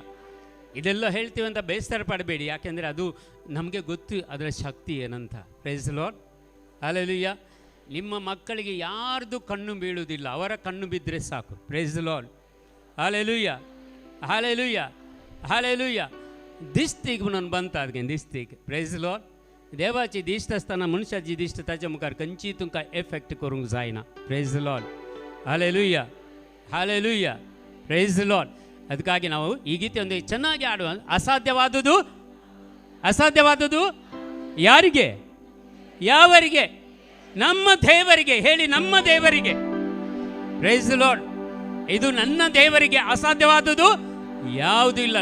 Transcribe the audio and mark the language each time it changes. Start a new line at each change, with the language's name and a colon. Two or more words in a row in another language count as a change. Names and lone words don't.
Kannada: ಇದೆಲ್ಲ ಹೇಳ್ತೀವಿ ಅಂತ ಬೇಸರ ಪಡಬೇಡಿ, ಯಾಕೆಂದರೆ ಅದು ನಮಗೆ ಗೊತ್ತು ಅದರ ಶಕ್ತಿ ಏನಂತ.
English: Praise the Lord. Hallelujah.
Kannada: ನಿಮ್ಮ ಮಕ್ಕಳಿಗೆ ಯಾರ್ದು ಕಣ್ಣು ಬೀಳುವುದಿಲ್ಲ, ಅವರ ಕಣ್ಣು ಬಿದ್ದರೆ ಸಾಕು.
English: Praise the Lord. Hallelujah, Hallelujah, Hallelujah.
Konkani: दिसतीक म्हणून बनतात गे दिसतीक.
English: Praise Lord.
Konkani: देवाची दिश्ट असताना मनुष्याची दिश्ट ताच्या मुखार खंयची तुमकां एफेक्ट करूंक जायना.
English: Praise Lord. Hallelujah, Hallelujah. Praise the Lord.
Kannada: ಅದಕ್ಕಾಗಿ ನಾವು ಈ ಗೀತೆಯೊಂದಿಗೆ ಚೆನ್ನಾಗಿ ಆಡುವ. ಅಸಾಧ್ಯವಾದುದು ಯಾರಿಗೆ? ಯಾವರಿಗೆ? ನಮ್ಮ ದೇವರಿಗೆ. ಹೇಳಿ, ನಮ್ಮ ದೇವರಿಗೆ.
English: Praise the Lord.
Kannada: ಇದು ನನ್ನ ದೇವರಿಗೆ ಅಸಾಧ್ಯವಾದುದು ಯಾವುದೂ ಇಲ್ಲ.